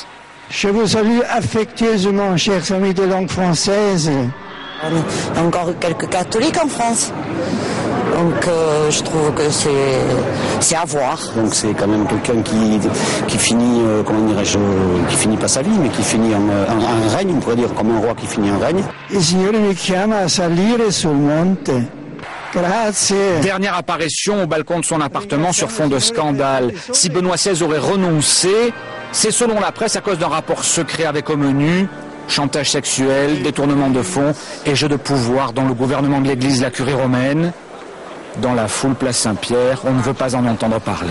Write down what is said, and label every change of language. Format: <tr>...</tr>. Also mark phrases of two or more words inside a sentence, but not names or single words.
<fr>Je vous salue affectueusement, chers amis de langue française. Il y a encore quelques catholiques en France. Donc je trouve que c'est à voir. Donc c'est quand même quelqu'un qui finit, comment dirais-je, qui finit pas sa vie, mais qui finit un règne, on pourrait dire, comme un roi qui finit un règne.</fr> <it>Il Signore mi chiama a salire sul monte. Grazie.</it> <fr>Dernière apparition au balcon de son appartement sur fond de scandale. Si Benoît XVI aurait renoncé, c'est selon la presse à cause d'un rapport secret avec au menu chantage sexuel, détournement de fonds et jeu de pouvoir dans le gouvernement de l'Église, la curie romaine. Dans la foule place Saint-Pierre, on ne veut pas en entendre parler.</fr>